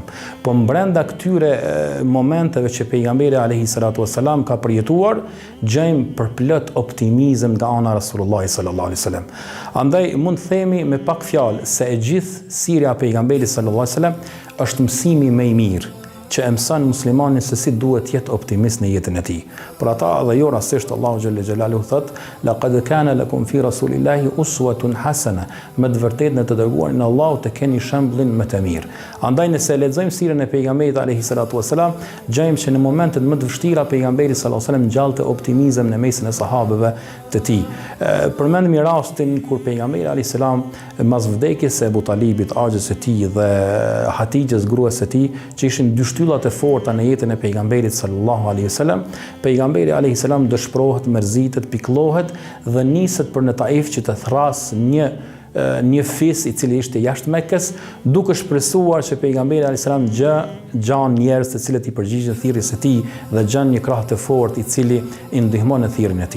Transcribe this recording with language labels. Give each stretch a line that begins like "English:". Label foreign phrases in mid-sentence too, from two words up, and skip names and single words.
Albanian: Po brenda këtyre momenteve që pejgamberi
Arabic: عليه الصلاة والسلام
Albanian: ka përjetuar, gjejmë përplot optimizëm nga ana e Rasulullahit
Arabic: صلى الله عليه وسلم.
Albanian: Andaj mund të themi me pak fjalë se e gjithë sirja e pejgamberit
Arabic: صلى الله عليه وسلم
Albanian: është mësimi më i mirë që e mëson muslimanin se si duhet jetë optimist në jetën e tij. Për ata dhe jo rastisht Allahu
Arabic: جل جلاله
Albanian: thot:
Arabic: "لقد كان لكم في رسول الله أسوة حسنة."
Albanian: Me të vërtetë në të dërguarin e Allahut të keni shembullin më të mirë. Andaj nëse lexojmë sirën e pejgamberit
Arabic: عليه الصلاة والسلام,
Albanian: gjejmë që në momentet më të vështira pejgamberi
Arabic: صلى الله عليه وسلم
Albanian: ngjallte optimizëm në mesin e sahabëve të tij. Përmendëm rastin kur pejgamberi
Arabic: عليه السلام
Albanian: mas vdekjes së Abu Talibit, axhës së tij dhe Hatixhes gruas së tij, që ishin dy shtyllat e forta në jetën e pejgamberit
Arabic: صلى الله عليه وسلم,
Albanian: pejgamberi
Arabic: عليه السلام
Albanian: dëshpërohet, mërzitet, pikëllohet dhe niset për në Taif që të thras një fis i cili ishte jashtë Mekës, duke shpresuar që pejgamberi
Arabic: عليه السلام
Albanian: gjan njerëz të cilët i përgjigjen thirrjes së tij dhe gjan një krah të fortë i cili i ndihmon në thirrjen e tij.